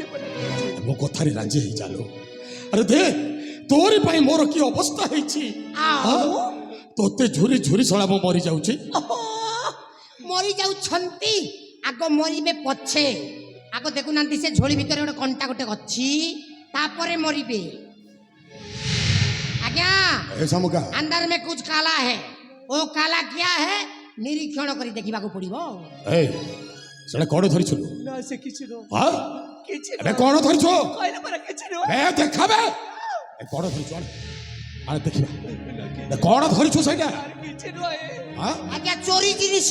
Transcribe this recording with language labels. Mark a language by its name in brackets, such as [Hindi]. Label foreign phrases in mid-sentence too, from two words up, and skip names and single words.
[Odia] ମୋ କଥାରେ ରାଜି ହେଇ ଚାଲୁ ଆରେ ଦେ ତୋରି ପାଇଁ ମୋର କି ଅବସ୍ଥା ହେଇଛି ତୋତେ ଝୁରି ଝୁରି ଶଳା ମୁଁ ମରି ଯାଉଛି ମରି ଯାଉଛନ୍ତି ଆଗ ମରିବେ ପଛେ ଆଗ ଦେଖୁନାହାନ୍ତି ସେ ଝୋଳି ଭିତରେ ଗୋଟେ କଣ୍ଟା ଗୋଟେ ଅଛି ତାପରେ ମରିବେ ଆଜ୍ଞା ଏ ସାମୁକା [Hindi] अंदर में कुछ काला है वो काला क्या है निरीक्षण [Odia] କରି ଦେଖିବାକୁ ପଡିବ ଏ ସେଟା କଣ ଧରିଛୁ ନା ସେ କିଛି ନୁହଁ ହଁ କିଛି ଏବେ କଣ ଧରିଛୁ କହିଲେ ପରା କିଛି ନୁହଁ ଏ ଦେଖାବେ ଏ କଣ ଧରିଛୁ ଆରେ ଦେଖିବା ଏ କଣ ଧରିଛୁ ସେଇଟା କିଛି ନୁହଁ ହଁ ଆଜ୍ଞା ଚୋରି ଜିନିଷ